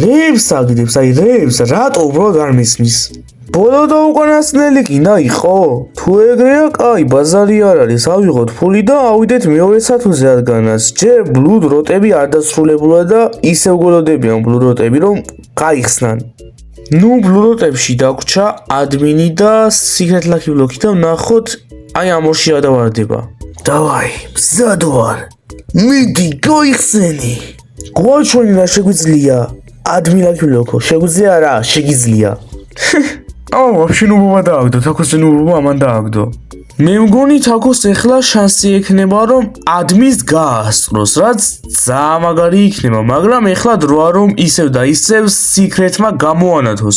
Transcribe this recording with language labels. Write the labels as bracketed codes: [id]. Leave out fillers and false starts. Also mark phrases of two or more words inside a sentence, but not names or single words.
[ka] რეებს აგდებს, აი რეებს, რატო უბრალოდ არ მისმის? ბოლო და უკანასკნელი კიდე იყო. თუ ეგრეა, კაი, ბაზარი არ არის. ავიღოთ ფული და ავიდეთ მეორე სათულზე, რადგანაც ჯერ [en] Blood Road- [ka] ები არ დასრულებულა და ისევ გველოდებიან [en] Blood Road- [ka] ები, რომ გაიხსნან. ნუ [en] Blood Road- [ka] ებში დაგვრჩა ადმინი და [en] secret lucky block- [ka] ი და ვნახოთ აი ამ ორში ადავარდება. დავაი, მზად ვარ. მიდი, გაიხსენი. გვაჩვენი რა შეგვიძლია? [en] admin lucky block [ka] შეგვიძლია რა? შეგიძლია. აუ, ვაფშე ნუბობა დააგდო, თაქოს ნუბობა ამან დააგდო. მე მგონი თაქოს ეხლა შანსი ექნება რომ admin-ს გაასწროს, რაც ძალიან მაგარი იქნება, მაგრამ ეხლა დროა რომ ისევ და ისევ secret-მა გამოანათოს.